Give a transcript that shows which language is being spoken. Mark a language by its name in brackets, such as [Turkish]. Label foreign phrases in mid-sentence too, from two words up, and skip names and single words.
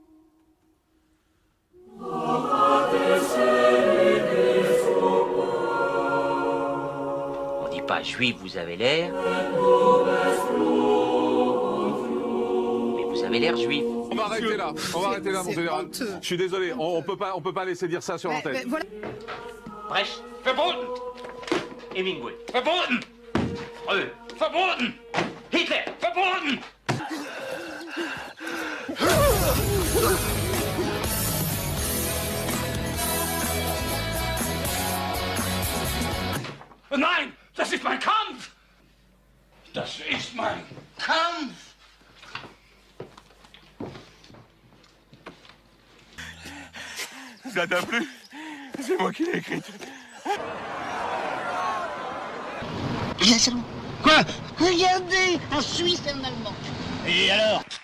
[French] On dit pas juif, vous avez l'air. Mais vous avez l'air juif. On va arrêter là, mon général. Je suis désolé, on peut pas laisser dire ça sur l'antenne. [German] Brecht, verboten! Hemingway, verboten! Freud, verboten! Hitler, verboten! Nein, das ist mein Kampf! Das ist mein Kampf! [French] Ça t'a plu? C'est moi qui l'ai écrite. Quoi? Regardez, un Suisse et un Allemand. Et alors?